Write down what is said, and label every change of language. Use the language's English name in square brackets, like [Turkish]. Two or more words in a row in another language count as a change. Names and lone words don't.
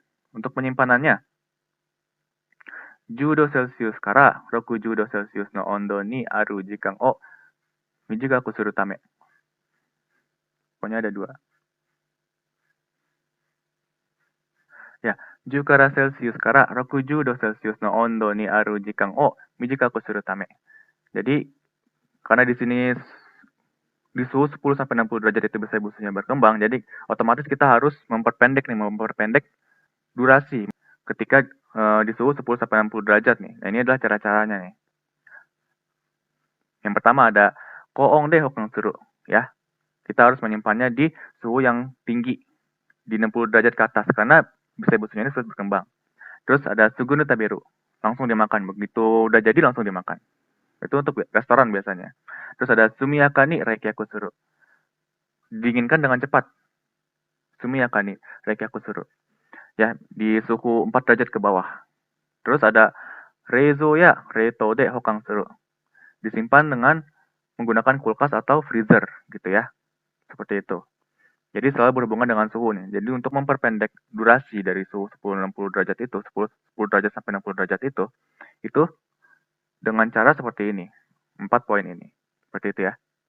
[Indonesian] Nah, kita lihat untuk penyimpanannya. [Japanese] 10 度セルシウスから60度セルシウスの温度にある時間を短くするため. [Indonesian] Pokoknya ada dua. [Japanese] Ya, 10 からセルシウスから60度セルシウスの温度にある時間を短くするため. [Indonesian] Jadi, karena di sini di suhu 10 sampai 60 derajat itu bisa busanya berkembang, jadi otomatis kita harus memperpendek durasi ketika di suhu 10 sampai 60 derajat nih. Nah, ini adalah cara-caranya nih. Yang pertama ada [Japanese] 高温で保管する, [Indonesian] ya. Kita harus menyimpannya di suhu yang tinggi, di 60 derajat ke atas, karena bisa busanya ini sulit berkembang. Terus ada [Japanese] すぐに食べる, [Indonesian] langsung dimakan. Begitu udah jadi langsung dimakan. Itu untuk restoran biasanya. Terus ada [Japanese] 速やかに冷却する. [Indonesian] Dinginkan dengan cepat. [Japanese] 速やかに冷却する. [Indonesian] Ya, di suhu 4 derajat ke bawah. Terus ada [Japanese] 冷蔵や冷凍で保管する. [Indonesian] Disimpan dengan menggunakan kulkas atau freezer gitu ya. Seperti itu. Jadi selalu berhubungan dengan suhu nih. Jadi untuk memperpendek durasi dari suhu 10-60 derajat itu, 10 derajat sampai 60 derajat itu dengan cara seperti ini. 4 poin ini. Seperti itu ya.